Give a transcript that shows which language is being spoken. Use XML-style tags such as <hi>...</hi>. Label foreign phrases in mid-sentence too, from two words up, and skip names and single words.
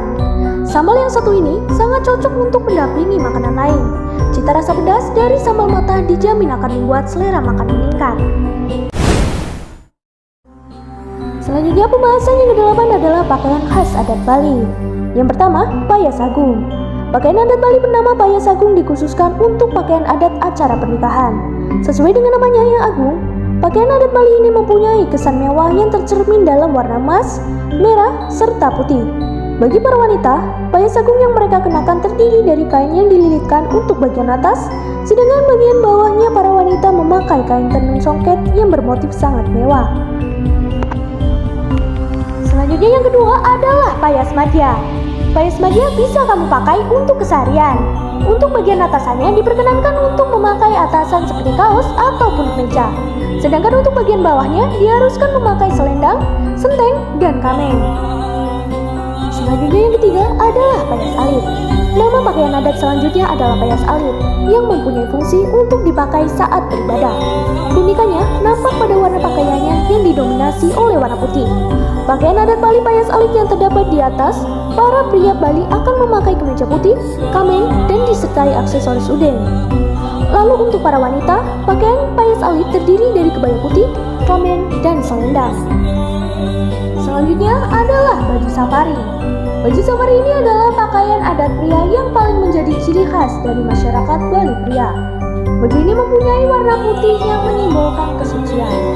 <id>Sambal yang satu ini sangat cocok untuk mendampingi makanan lain. Cita rasa pedas dari sambal mata dijamin akan membuat selera makan meningkat. Selanjutnya pembahasan yang ke-8 adalah pakaian khas adat Bali. Yang pertama, payas agung. Pakaian adat Bali bernama payas agung dikhususkan untuk pakaian adat acara pernikahan. Sesuai dengan namanya yang agung, pakaian adat Bali ini mempunyai kesan mewah yang tercermin dalam warna emas, merah, serta putih. Bagi para wanita, payas agung yang mereka kenakan terdiri dari kain yang dililitkan untuk bagian atas, sedangkan bagian bawahnya para wanita memakai kain tenun songket yang bermotif sangat mewah. Selanjutnya yang kedua adalah payas madya. Payas madya bisa kamu pakai untuk keseharian. Untuk bagian atasannya diperkenankan untuk memakai atasan seperti kaos ataupun kemeja. Sedangkan untuk bagian bawahnya diharuskan memakai selendang, senteng, dan kameng. Selanjutnya yang ketiga adalah payas alit. Nama pakaian adat selanjutnya adalah payas alit yang mempunyai fungsi untuk dipakai saat beribadah. Keunikannya nampak pada warna pakaiannya yang didominasi oleh warna putih. Pakaian adat Bali payas alit yang terdapat di atas, para pria Bali akan memakai kemeja putih, kameng, dan disertai aksesoris udeng. Lalu untuk para wanita, pakaian payas alit terdiri dari kebaya putih, kameng, dan selendang. Selanjutnya adalah baju safari. Baju safari ini adalah pakaian adat pria yang paling menjadi ciri khas dari masyarakat Bali pria. Baju ini mempunyai warna putih yang menyimbolkan kesucian.</id>